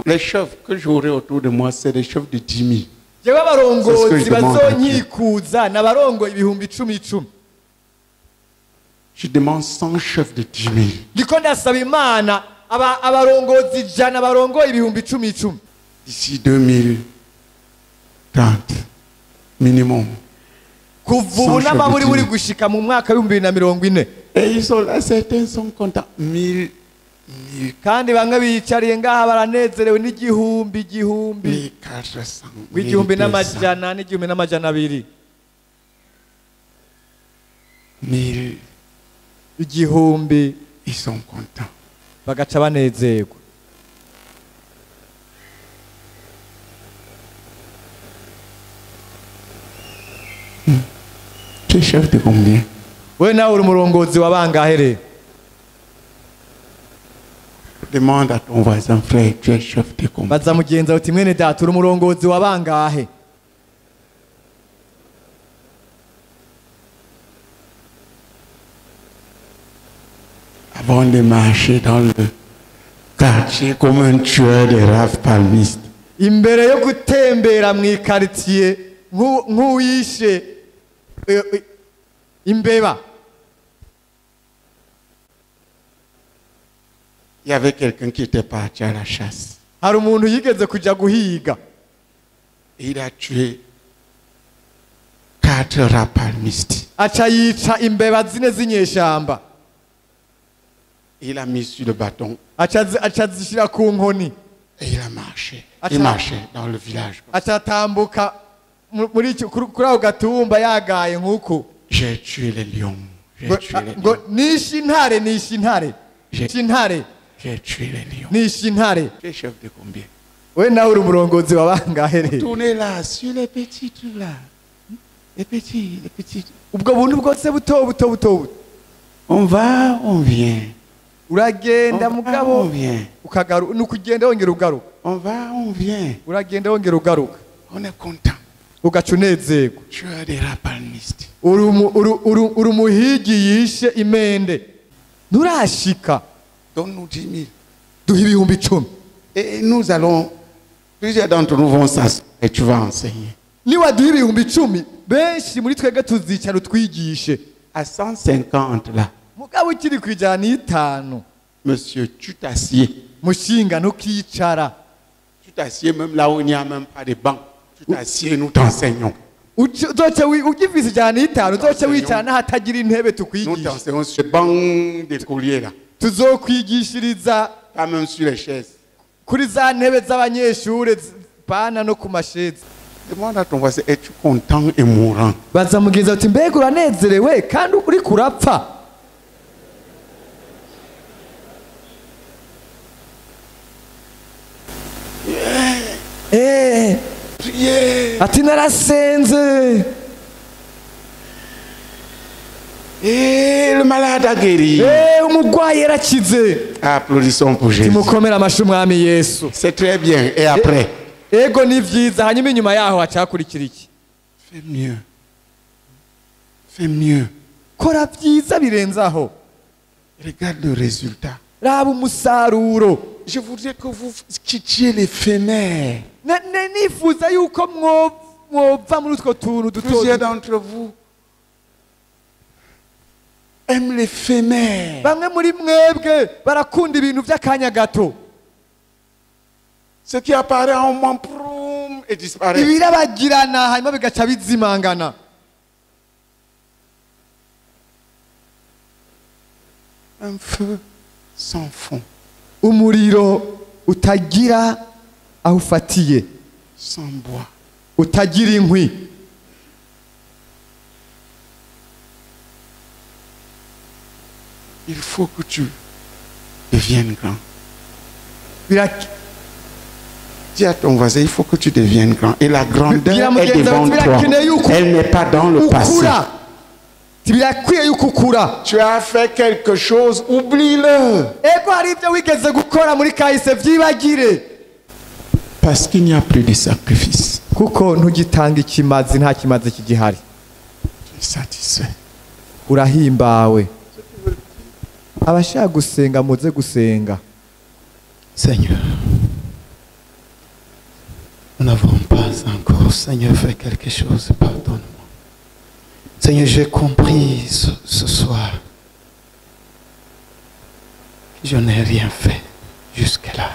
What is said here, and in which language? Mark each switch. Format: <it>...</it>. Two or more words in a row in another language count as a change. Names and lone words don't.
<fr>Les chefs que j'aurai autour de moi, c'est des chefs de 10 000.</fr> <rn>jewe abarongozi</rn> <fr>C'est ce que je demande à</fr> <rn>bazonyikuza n'abarongoye 10,000.</rn> <fr>Je demande 100 chefs de 10 000.</fr> <rn>ndiko ndasaba imana abarongozi 100 barongoye 10,000</rn> <fr>D'ici 2030, minimum.</fr> <rn>kuva ubu n'amaburi buri gushika mu mwaka wa 2040.</rn> <fr>Et ils sont là, certains sont contents. 1000,</fr> <rn>kandi bamwe biyicariye ngaha baranezerewe n'igihumbi</rn> <fr>1400,</fr> <rn>w'igihumbi</rn> <fr>1200,</fr> <rn>n'amajana n'igihumbi n'amajana 200</rn> <fr>1000.</fr> <rn>igihumbi</rn> <fr>Ils sont contents.</fr> <rn>bagaca banezerwa.</rn> <fr>Tu es chef de combien?</fr> <rn>we nawe uri umurongozi wa bangahe rero?</rn> <fr>Demande à ton voisin, frère, tu es chef de combien?</fr> <rn>baza mugenza uti mwene data uri umurongozi wa bangahe?</rn> <fr>Avant de marcher dans le quartier comme un tueur de rave palmiste,</fr> <rn>imbere yo gutembera mu ikaritiye nk'uwishe imbeba,</rn> <fr>il y avait quelqu'un qui était parti à la chasse.</fr> <rn>hari umuntu yigeze kuja guhiga</rn> <fr>Et il a tué 4 rats palmistes.</fr> <rn>aca yica imbeba 4 z'inyeshamba,</rn> <fr>Il a mis sur le bâton</fr> <rn>aca zishira ku nkoni,</rn> <fr>et il a marché. Attends. Il marchait dans le village.</fr> <rn>aca atambuka kuri ako gatumba yagaye nk'uko</rn> <fr>J'ai tué les lions. J'ai tué les</fr> <rn>ngo</rn> <fr>lions.</fr> <rn>nishe intare nishe intare nishe intare</rn> <fr>J'ai tué les lions.</fr> <rn>nishe intare.</rn> <fr>Tu es chef de combien?</fr> <rn>we nawe uri umurongozi wa bangahe rero?</rn> <fr>Tournez là, sur les petits trucs là. Les petits, les petits.</fr> <rn>ubwo buntu bwose buto</rn> <fr>On va, on vient.</fr> <rn>uragenda</rn> <fr>On va, on</fr> <rn>mugabo</rn> <fr>vient.</fr> <rn>ukagaruka, ni ukugenda wongera ugaruka,</rn> <fr>On va, on vient.</fr> <rn>uragenda wongera ugaruka</rn> <fr>On est content.</fr> <rn>ugaca unezerwa.</rn> <fr>Tu as des rats palmistes.</fr> <rn>uri umuhigi yishe imende nturashika,</rn> <fr>Donne-nous 10 000.</fr> <rn>duha 10,000.</rn> <fr>Et nous allons, plusieurs d'entre nous vont s'asseoir et tu vas enseigner.</fr> <rn>niwaduha 10,000 benshi muri twebwe tuzicara utwigishe.</rn> <fr>À 150 là,</fr> <rn>mugabo ukiri ku 150,</rn> <fr>monsieur, tu t'assieds.</fr> <rn>mushinga ntukicara,</rn> <fr>Tu t'assieds même là où il n'y a même pas de banc. Tu t'assieds, nous t'enseignons.</fr> <rn>uzoca ugifise 150 uzoca wicara n'ahatagira intebe</rn> <fr>Nous</fr> <rn>tukwigisha.</rn> <fr>t'enseignons sur le banc des colliers là.</fr> <rn>tuzokwigishiriza</rn> <fr>Pas même sur les chaises.</fr> <rn>kuri za ntebe z'abanyeshure pana no ku mashezi.</rn> <fr>Demande à ton voisin, es-tu content et mourant?</fr> <rn>baza mugenzi ati mbega uranezerewe kandi uri kurapfa?</rn> <fr>Priez.</fr> <rn>ati narasenze,</rn> <fr>Et le malade a guéri.</fr> <rn>umurwayi yarakize.</rn> <fr>Applaudissons pour Jésus.</fr> <rn>timukomere amashyi umwami Yesu.</rn> <fr>C'est très bien. Et après,</fr> <rn>ego ni vyiza, hanyuma inyuma yaho hacakurikira iki?</rn> <fr>fais mieux. Fais mieux.</fr> <rn>kora vyiza birenzaho,</rn> <fr>Regarde le résultat.</fr> <rn>raba umusaruro.</rn> <fr>Je voudrais que vous quittiez l'éphémère.</fr> <rn>nifuza yuko mwova muri utwo tuntu duto.</rn> <fr>Plusieurs d'entre vous aiment l'éphémère.</fr> <rn>bamwe muri mwebwe barakunda ibintu by'akanya gato,</rn> <fr>Ce qui apparaît en moment proum et disparaît.</fr> <rn>ibirabagirana hanyuma bigaca bizimangana.</rn> <fr>Un feu sans fond,</fr> <rn>umuriro utagira aho ufatiye,</rn> <fr>sans bois.</fr> <rn>utagira inkwi.</rn> <fr>Il faut que tu deviennes grand. Dis à ton voisin, il faut que tu deviennes grand. Et la grandeur est devant toi. Elle n'est pas dans le passé.</fr> <rn>birakwiye yuko ukura.</rn> <fr>Tu as fait quelque chose, oublie-le.</fr> <rn>ego hari ibyo wigeze gukora muri kahise, vyibagire.</rn> <fr>Parce qu'il n'y a plus de sacrifice.</fr> <rn>kuko ntugitanga ikimazi, nta kimazi kigihari.</rn> <fr>Tu es satisfait.</fr> <rn>Urahimbawe. Abashaka gusenga muze gusenga.</rn> <fr>Seigneur, nous n'avons pas encore, Seigneur, fait quelque chose, pardonne-moi. Seigneur, j'ai compris ce soir que je n'ai rien fait jusque-là.</fr>